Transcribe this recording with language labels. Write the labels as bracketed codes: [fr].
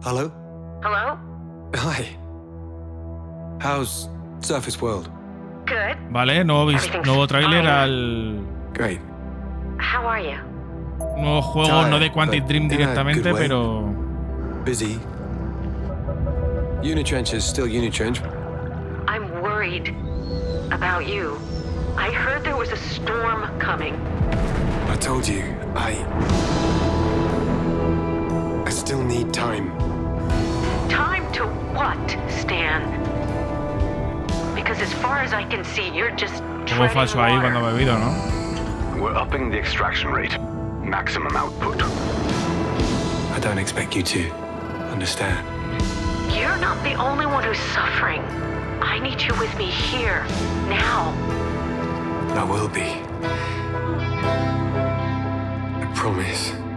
[en] Hello? Hello? Hi. How's Surface World? Good. [es] Vale, nuevo tráiler al [en] Great. How are you? [es] nuevo juego, no de Quantic Dream directamente, pero... [en] Busy. Unitrench is still Unitrench. I'm worried about you. I heard there was a storm coming. I told you, I still need time. Time to what, Stan? Because as far as I can see, you're just [es] Juego falso ahí cuando ha bebido, ¿no? [en] We're upping the extraction rate. Maximum output. I don't expect you to understand. You're not the only one who's suffering. I need you with me here, now. I will be. I promise.